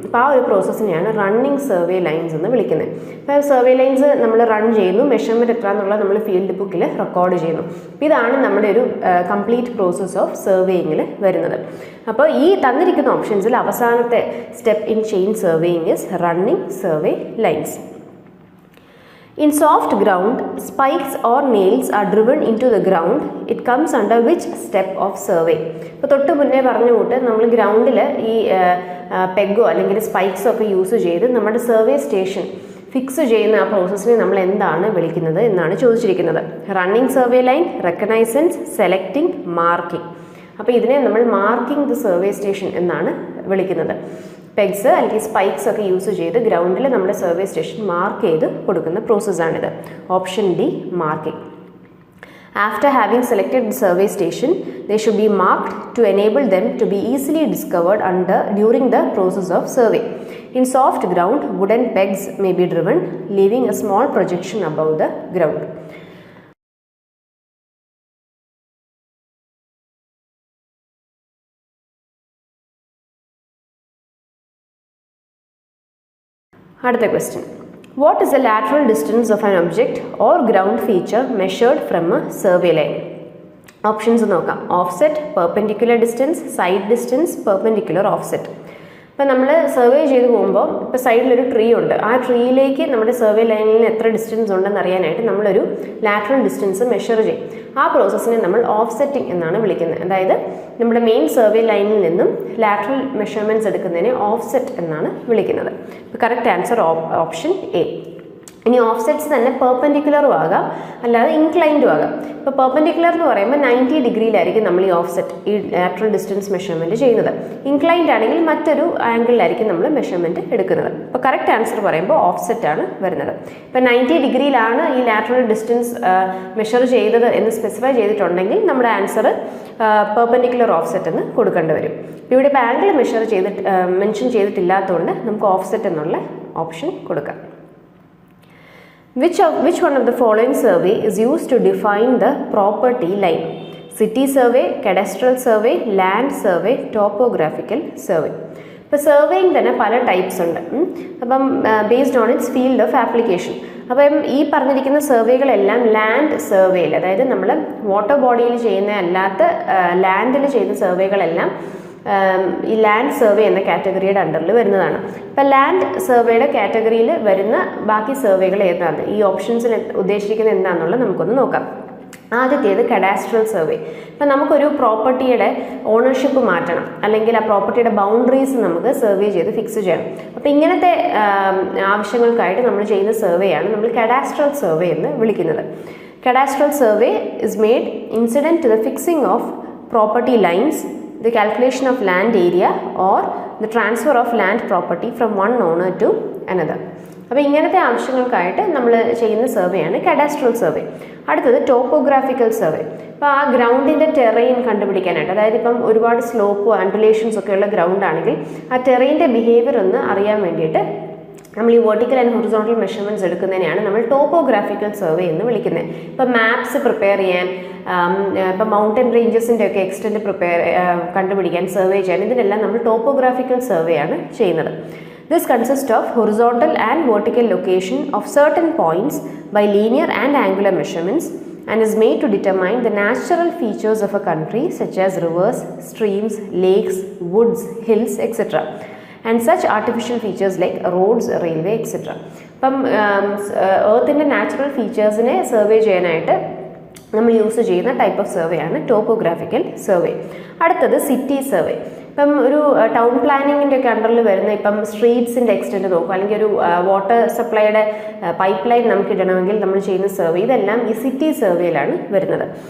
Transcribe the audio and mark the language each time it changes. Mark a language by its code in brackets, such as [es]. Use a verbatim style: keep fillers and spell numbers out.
[ml] അപ്പോൾ ആ ഒരു പ്രോസസ്സിനെയാണ് റണ്ണിങ് സർവേ ലൈൻസ് എന്ന് വിളിക്കുന്നത്. അപ്പോൾ സർവേ ലൈൻസ് നമ്മൾ റൺ ചെയ്യുന്നു, മെഷർമെൻറ്റ് എത്ര എന്നുള്ളത് നമ്മൾ ഫീൽഡ് ബുക്കിൽ റെക്കോർഡ് ചെയ്യുന്നു. ഇതാണ് നമ്മുടെ ഒരു കംപ്ലീറ്റ് പ്രോസസ്സ് ഓഫ് സർവേയിങ്ങിൽ വരുന്നത്. അപ്പോൾ ഈ തന്നിരിക്കുന്ന ഓപ്ഷൻസിൽ അവസാനത്തെ [en] Step in chain surveying is running survey lines. In soft ground, spikes or nails are driven into the ground. It comes under which step of survey? [ml] ഇപ്പോൾ തൊട്ട് മുന്നേ പറഞ്ഞു കൂട്ട് നമ്മൾ ഗ്രൗണ്ടിൽ ഈ പെഗോ അല്ലെങ്കിൽ സ്പൈക്സോ ഒക്കെ യൂസ് ചെയ്ത് നമ്മുടെ സർവേ സ്റ്റേഷൻ ഫിക്സ് ചെയ്യുന്ന ആ പ്രോസസ്സിനെ നമ്മൾ എന്താണ് വിളിക്കുന്നത് എന്നാണ് ചോദിച്ചിരിക്കുന്നത്. Running survey line, reconnaissance, selecting, marking. അപ്പോൾ ഇതിനെ നമ്മൾ മാർക്കിംഗ് ദ സർവേ സ്റ്റേഷൻ എന്നാണ് വിളിക്കുന്നത്. പെഗ്സ് അല്ലെങ്കിൽ സ്പൈക്സ് ഒക്കെ യൂസ് ചെയ്ത് ഗ്രൗണ്ടിൽ നമ്മുടെ സർവേ സ്റ്റേഷൻ മാർക്ക് ചെയ്ത് കൊടുക്കുന്ന പ്രോസസ്സാണിത്. Option D, marking. [en] After having selected the survey station, they should be marked to enable them to be easily discovered under during the process of survey. In soft ground, wooden pegs may be driven, leaving a small projection above the ground. Another question. What is the lateral distance of an object or ground feature measured from a survey line? Options [ml] നോക്കാം. [en] Offset, perpendicular distance, side distance, perpendicular offset. [ml] അപ്പോൾ നമ്മൾ survey ചെയ്ത് പോകുമ്പോൾ ഇപ്പോൾ സൈഡിലൊരു tree ഉണ്ട്. ആ ട്രീയിലേക്ക് നമ്മുടെ survey ലൈനിൽ എത്ര ഡിസ്റ്റൻസ് ഉണ്ടെന്ന് അറിയാനായിട്ട് നമ്മളൊരു ലാറ്ററൽ ഡിസ്റ്റൻസ് മെഷർ ചെയ്യും. ആ പ്രോസസ്സിനെ നമ്മൾ ഓഫ്സെറ്റിംഗ് എന്നാണ് വിളിക്കുന്നത്. അതായത് നമ്മുടെ മെയിൻ സർവേ ലൈനിൽ നിന്നും ലാറ്ററൽ മെഷർമെൻറ്റ്സ് എടുക്കുന്നതിനെ ഓഫ്സെറ്റ് എന്നാണ് വിളിക്കുന്നത്. ഇപ്പോൾ കറക്റ്റ് ആൻസർ ഓപ്ഷൻ എ. ഇനി ഓഫ്സെറ്റ്സ് തന്നെ പെർപെൻഡിക്കുലറും ആകാം, അല്ലാതെ ഇൻക്ലൈൻഡും ആകാം. ഇപ്പോൾ പെർപെൻഡിക്കുലർ എന്ന് പറയുമ്പോൾ നയൻറ്റി ഡിഗ്രിയിലായിരിക്കും നമ്മൾ ഈ ഓഫ്സെറ്റ് ഈ ലാറ്ററൽ ഡിസ്റ്റൻസ് മെഷർമെൻറ്റ് ചെയ്യുന്നത്. ഇൻക്ലൈൻഡ് ആണെങ്കിൽ മറ്റൊരു ആംഗിളിലായിരിക്കും നമ്മൾ മെഷർമെൻറ്റ് എടുക്കുന്നത്. അപ്പോൾ കറക്റ്റ് ആൻസർ പറയുമ്പോൾ ഓഫ്സെറ്റാണ് വരുന്നത്. ഇപ്പോൾ നയൻറ്റി ഡിഗ്രിയിലാണ് ഈ ലാറ്ററൽ ഡിസ്റ്റൻസ് മെഷർ ചെയ്തത് എന്ന് സ്പെസിഫൈ ചെയ്തിട്ടുണ്ടെങ്കിൽ നമ്മുടെ ആൻസർ പെർപെൻഡിക്കുലർ ഓഫ്സെറ്റ് എന്ന് കൊടുക്കേണ്ടി വരും. ഇവിടെ ഇപ്പോൾ ആംഗിൾ മെഷർ ചെയ്തിട്ട് മെൻഷൻ ചെയ്തിട്ടില്ലാത്തതുകൊണ്ട് നമുക്ക് ഓഫ്സെറ്റ് എന്നുള്ള ഓപ്ഷൻ കൊടുക്കാം. [en] Which of, which one of the following survey is used to define the property line? City survey, cadastral survey, land survey, topographical survey. [ml] ഇപ്പോൾ സർവേയിങ് തന്നെ പല ടൈപ്സ് ഉണ്ട്. അപ്പം [en] Based on its field of application. [ml] അപ്പം ഈ പറഞ്ഞിരിക്കുന്ന സർവേകളെല്ലാം ലാൻഡ് സർവേയിൽ, അതായത് നമ്മൾ വാട്ടർ ബോഡിയിൽ ചെയ്യുന്ന അല്ലാത്ത ലാൻഡിൽ ചെയ്യുന്ന സർവേകളെല്ലാം ഈ ലാൻഡ് സർവേ എന്ന കാറ്റഗറിയുടെ അണ്ടറിൽ വരുന്നതാണ്. ഇപ്പം ലാൻഡ് സർവേയുടെ കാറ്റഗറിയിൽ വരുന്ന ബാക്കി സർവേകൾ ഏതാണ്, ഈ ഓപ്ഷൻസിൽ ഉദ്ദേശിക്കുന്നത് എന്താണെന്നുള്ളത് നമുക്കൊന്ന് നോക്കാം. ആദ്യത്തേത് കഡാസ്ട്രൽ സർവേ. ഇപ്പം നമുക്കൊരു പ്രോപ്പർട്ടിയുടെ ഓണർഷിപ്പ് മാറ്റണം, അല്ലെങ്കിൽ ആ പ്രോപ്പർട്ടിയുടെ ബൗണ്ടറീസ് നമുക്ക് സർവേ ചെയ്ത് ഫിക്സ് ചെയ്യണം. അപ്പം ഇങ്ങനത്തെ ആവശ്യങ്ങൾക്കായിട്ട് നമ്മൾ ചെയ്യുന്ന സർവേയാണ് നമ്മൾ കഡാസ്ട്രൽ സർവേ എന്ന് വിളിക്കുന്നത്. [en] Cadastral survey is made incident to the fixing of property lines, the calculation of land area or the transfer of land property from one owner to another. [ml] അപ്പോൾ ഇങ്ങനത്തെ ആവശ്യങ്ങൾക്കായിട്ട് നമ്മൾ ചെയ്യുന്ന സർവേയാണ് കഡാസ്ട്രൽ സർവേ. അടുത്തത് topographical survey. ഇപ്പോൾ ആ ഗ്രൗണ്ടിൻ്റെ terrain കണ്ടുപിടിക്കാനായിട്ട്, അതായത് ഇപ്പം ഒരുപാട് സ്ലോപ്പ് ആൻഡുലേഷൻസ് ഒക്കെയുള്ള ഗ്രൗണ്ട് ആണെങ്കിൽ ആ ടെറൈൻ്റെ ബിഹേവിയർ ഒന്ന് അറിയാൻ വേണ്ടിയിട്ട് നമ്മൾ ഈ വെർട്ടിക്കൽ ആൻഡ് ഹൊറിസോണ്ടൽ മെഷർമെൻറ്റ്സ് എടുക്കുന്നതിനെയാണ് നമ്മൾ ടോപ്പോഗ്രാഫിക്കൽ സർവേ എന്ന് വിളിക്കുന്നത്. ഇപ്പോൾ മാപ്സ് പ്രിപ്പയർ ചെയ്യാൻ, ഇപ്പോൾ മൗണ്ടൻ റേഞ്ചസിൻ്റെ ഒക്കെ എക്സ്റ്റെൻറ്റ് പ്രിപ്പയർ കണ്ടുപിടിക്കാൻ, സർവേ ചെയ്യാൻ, ഇതിനെല്ലാം നമ്മൾ ടോപ്പോഗ്രാഫിക്കൽ സർവേ ആണ് ചെയ്യുന്നത്. [en] This consist of horizontal and vertical location of certain points by linear and angular measurements and is made to determine the natural features of a country such as rivers, streams, lakes, woods, hills, et cetera. and such artificial features like roads, railway, et cetera. [ml] അപ്പം എർത്തിൻ്റെ natural ഫീച്ചേഴ്സിനെ survey ചെയ്യാനായിട്ട് നമ്മൾ use ചെയ്യുന്ന type of survey ആണ് topographical survey. അടുത്തത് city survey. ഇപ്പം ഒരു ടൗൺ പ്ലാനിങ്ങിൻ്റെ ഒക്കെ അണ്ടറിൽ വരുന്ന ഇപ്പം സ്ട്രീറ്റ്സിൻ്റെ എക്സ്റ്റെൻറ്റ് നോക്കുക, അല്ലെങ്കിൽ ഒരു വാട്ടർ സപ്ലൈയുടെ പൈപ്പ് ലൈൻ നമുക്ക് ഇടണമെങ്കിൽ നമ്മൾ ചെയ്യുന്ന സർവേ, ഇതെല്ലാം ഈ സിറ്റി സർവേയിലാണ് വരുന്നത്.